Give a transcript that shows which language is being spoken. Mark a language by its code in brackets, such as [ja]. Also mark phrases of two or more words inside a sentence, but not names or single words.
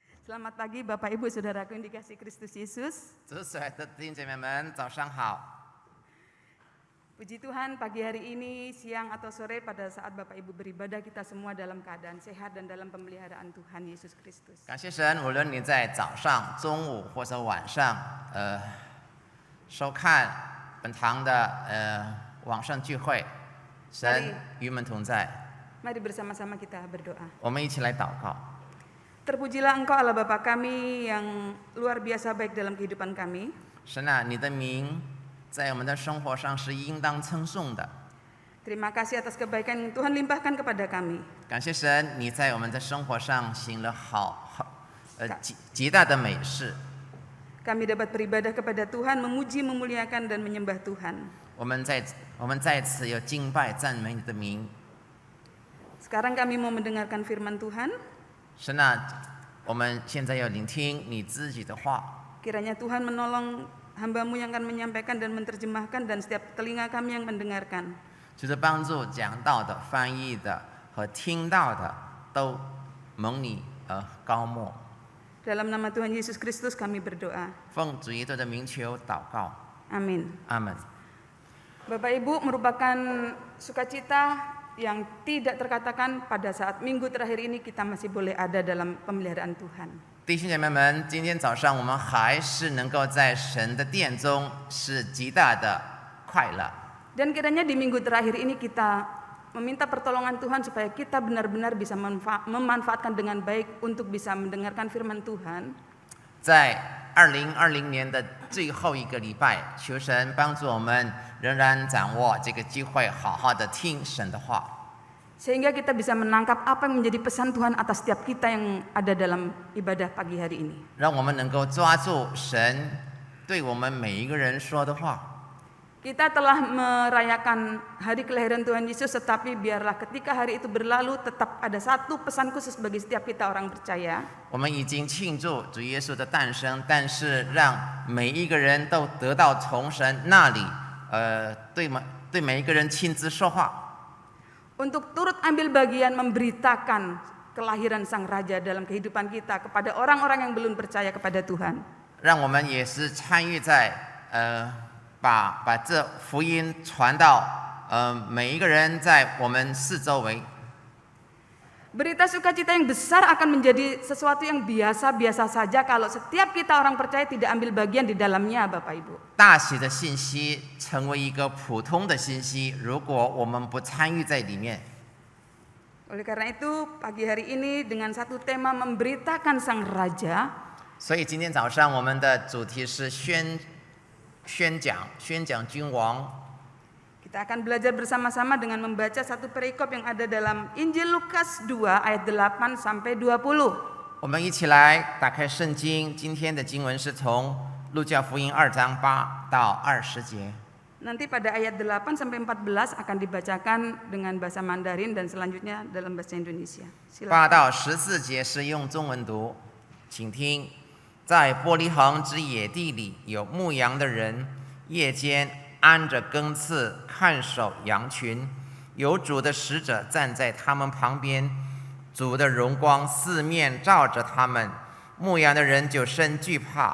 [id] Selamat pagi Bapak Ibu Saudaraku yang dikasihi Kristus Yesus. [zh] 主所爱的弟兄姐妹们，早上好！ [id] Puji Tuhan pagi hari ini, siang atau sore pada saat Bapak Ibu beribadah kita semua dalam keadaan sehat dan dalam pemeliharaan Tuhan Yesus Kristus. [zh] 感谢神，无论你在早上、中午或者晚上，收看本堂的网上聚会，神与我们同在。 [id] Mari bersama-sama kita berdoa. [zh] 我们一起来祷告。 [id] Terpujilah Engkau Allah Bapa kami yang luar biasa baik dalam kehidupan kami. [zh] 神啊，你的名在我们的生活上是应当称颂的。 [id] Terima kasih atas kebaikan yang Tuhan limpahkan kepada kami. [zh] 感谢神，你在我们的生活上行了极大的美事。 [id] Kami dapat beribadah kepada Tuhan, memuji, memuliakan dan menyembah Tuhan. [zh] 我们在此有敬拜赞美你的名。 [id] Sekarang kami mau mendengarkan firman Tuhan. [zh] 神啊，我们现在要聆听你自己的话。 [id] Kiranya Tuhan menolong hamba-Mu yang akan menyampaikan dan menerjemahkan dan setiap telinga kami yang mendengarkan. [zh] 就是帮助讲道的、翻译的和听到的都蒙你高莫。 [id] Dalam nama Tuhan Yesus Kristus kami berdoa. [zh] 奉主耶稣的名求祷告， [id] Amin. [zh] 阿门。 [id] Bapak Ibu, merupakan sukacita yang tidak terkatakan pada saat minggu terakhir ini kita masih boleh ada dalam pemeliharaan Tuhan. [zh] 弟兄姐妹们，今天早上我们还是能够在神的殿中，是极大的快乐。 [id] Dan kiranya di minggu terakhir ini kita meminta pertolongan Tuhan supaya kita benar-benar bisa memanfaatkan dengan baik untuk bisa mendengarkan firman Tuhan. [zh] 在2020年的最后一个礼拜，求神帮助我们仍然掌握这个机会，好好的听神的话。 [id] Sehingga kita bisa menangkap apa yang menjadi pesan Tuhan atas setiap kita yang ada dalam ibadah pagi hari ini. [zh] 让我们能够抓住神对我们每一个人说的话。 [id] Kita telah merayakan hari kelahiran Tuhan Yesus, tetapi biarlah ketika hari itu berlalu tetap ada satu pesan khusus bagi setiap kita orang percaya. [zh] 我们已经庆祝主耶稣的诞生，但是让每一个人都得到从神那里，对每一个人亲自说话。 [id] Untuk turut ambil bagian memberitakan kelahiran Sang Raja dalam kehidupan kita kepada orang-orang yang belum percaya kepada Tuhan. [zh] 让我们也是参与在把这福音传到每一个人在我们四周围。 [id] Berita sukacita yang besar akan menjadi sesuatu yang biasa-biasa saja kalau setiap kita orang percaya tidak ambil bagian di dalamnya, Bapak Ibu. [zh] 大喜的信息成为一个普通的信息，如果我们不参与在里面。 [id] Oleh karena itu, pagi hari ini dengan satu tema memberitakan Sang Raja. [zh] 所以今天早上我们的主题是宣讲君王。 [id] Kita akan belajar bersama-sama dengan membaca satu perikop yang ada dalam Injil Lukas 2 ayat 8 sampai 20. [zh] 我们一起来打开圣经，今天的经文是从路加福音2章8到20节。 [id] Nanti pada ayat 8 sampai 14 akan dibacakan dengan bahasa Mandarin dan selanjutnya dalam bahasa Indonesia. 8 Silakan. [zh] 到14节是用中文读，请听。在伯利恒之野地里，有牧羊的人，夜间安着更次看守羊群，有主的使者站在他们旁边，主的荣光四面照着他们，牧羊的人就甚惧怕。